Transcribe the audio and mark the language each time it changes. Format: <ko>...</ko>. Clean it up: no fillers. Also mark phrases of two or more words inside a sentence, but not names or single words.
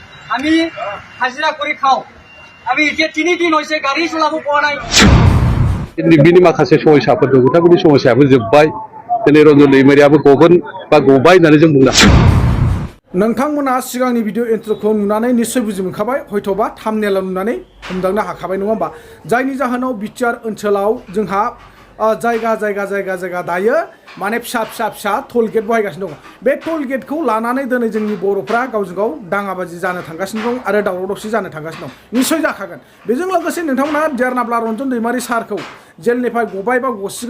<bn>আমি হাজিরা করে খাও আমি একে 3 দিন হয়েছে গাড়ি চালাবো পাওয়া নাই</bn> <brx>बिनि माखासे समस्याफोर दं बिथांमोननि समस्याबो जोब्बाय दिनै रन्जन दैमारियाबो गगोन बा गबाय होननानै जों बुंनो हायो नोंथांमोना सिगांनि भिडिअ इन्ट्रोखौ नुनानै निश्चय बुजि मोनखाबाय हयथ'बा थाम्बनेलाव नुनानै हमदांनो हाखाबाय नङा होमबा जायनि जाहोनाव बिटिआर ओनसोलाव जोंहा जायगा दायो माने फिसा</brx> <en>toll gate</en> <brx>बहायगासिनो दं बे टोल गेटखौ लानानै दिनै जोंनि बर'फ्रा गावजों गाव दाङाबाजि जानो थांगासिनो दं आरो दावराव दावसि जानो थांगासिनो दं निश्चय जाखागोन बेजों लोगोसे नोंथांमोना BTR नाब्ला रन्जन दैमारि सारखौ जेलनिफ्राय गबाय बा गसिगोन</brx>